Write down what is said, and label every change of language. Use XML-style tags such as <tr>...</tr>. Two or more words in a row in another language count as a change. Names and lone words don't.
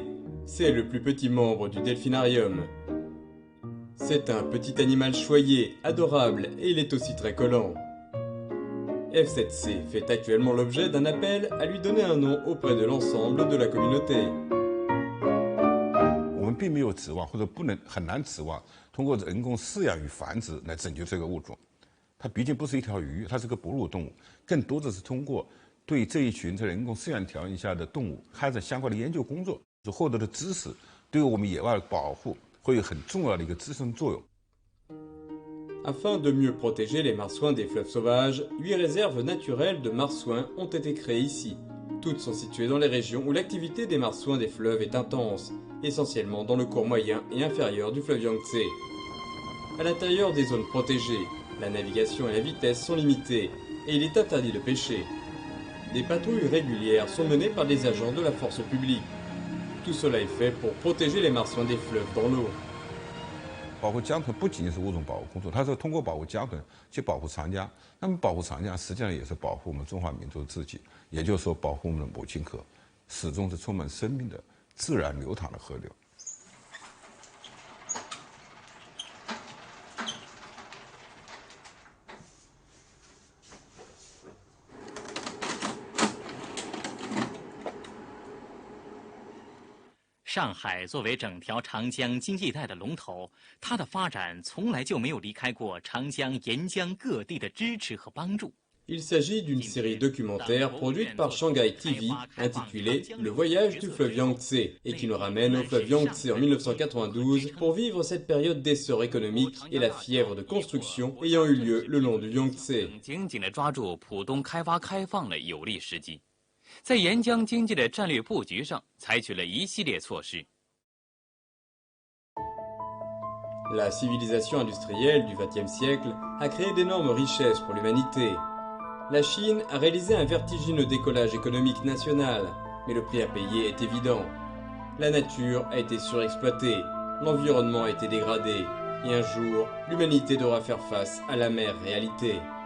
<fr>C'est le plus petit membre du delphinarium. C'est un petit animal choyé, adorable, et il est aussi très collant. F7C fait actuellement l'objet d'un appel à lui donner un nom auprès de l'ensemble de la communauté.</fr> <zh>我们并没有指望，或者很难指望，通过人工饲养与繁殖来拯救这个物种。它毕竟不是一条鱼，它是个哺乳动物，更多的是通过对这一群在人工饲养条件下的动物开展相关的研究工作，所获得的知识，对我们野外保护会有很重要的一个支撑作用。</zh> <fr>Afin de mieux protéger les marsouins des fleuves sauvages, 8 réserves naturelles de marsouins ont été créées ici. Toutes sont situées dans les régions où l'activité des marsouins des fleuves est intense, essentiellement dans le cours moyen et inférieur du fleuve Yangtze. À l'intérieur des zones protégées, la navigation et la vitesse sont limitées et il est interdit de pêcher. Des patrouilles régulières sont menées par des agents de la force publique. Tout cela est fait pour protéger les marsouins des fleuves dans l'eau.</fr> <zh>保护江豚不仅仅是物种保护工作，它是通过保护江豚去保护长江。那么保护长江实际上也是保护我们中华民族自己，也就是说保护我们的母亲河，始终是充满生命的自然流淌的河流。上海作为整条长江经济带的龙头，它的发展从来就没有离开过长江沿江各地的支持和帮助。</zh> <fr>Il s'agit d'une série documentaire produite par Shanghai TV intitulée Le voyage du fleuve Yangtze et qui nous ramène au fleuve Yangtze en 1992 pour vivre cette période d'essor économique et la fièvre de construction ayant eu lieu le long du Yangtze.</fr> <zh>紧紧地抓住浦东开发开放的有利时机。在沿江经济的战略布局上，采取了一系列措施。</zh> <fr>La civilisation industrielle du XXe siècle a créé d'énormes richesses pour l'humanité. La Chine a réalisé un vertigineux décollage économique national, mais le prix à payer est évident. La nature a été surexploitée, l'environnement a été dégradé, et un jour, l'humanité devra faire face à l'amère réalité.</fr>